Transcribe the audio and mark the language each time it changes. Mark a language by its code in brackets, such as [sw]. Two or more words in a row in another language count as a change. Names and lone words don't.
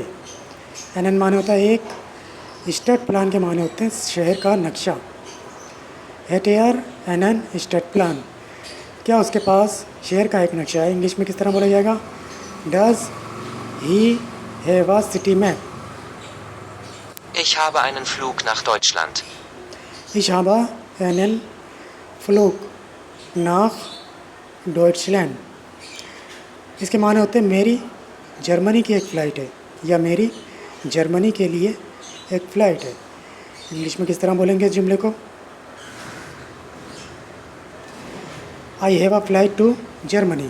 [hi] एन माने होता है एक। स्टेट प्लान के माने होते हैं शहर का नक्शा। [de] Hat er einen Stadtplan. [hi] क्या उसके पास शहर का एक नक्शा है? इंग्लिश में किस तरह बोला जाएगा? [en] Does he have a city map. [de] Ich habe einen Flug nach Deutschland. Ich habe einen Flug nach Deutschland। [hi] इसके माने होते हैं मेरी जर्मनी की एक फ़्लाइट है या मेरी जर्मनी के लिए एक फ़्लाइट है। इंग्लिश में किस तरह बोलेंगे इस जुमले को? [en] I have a flight to Germany.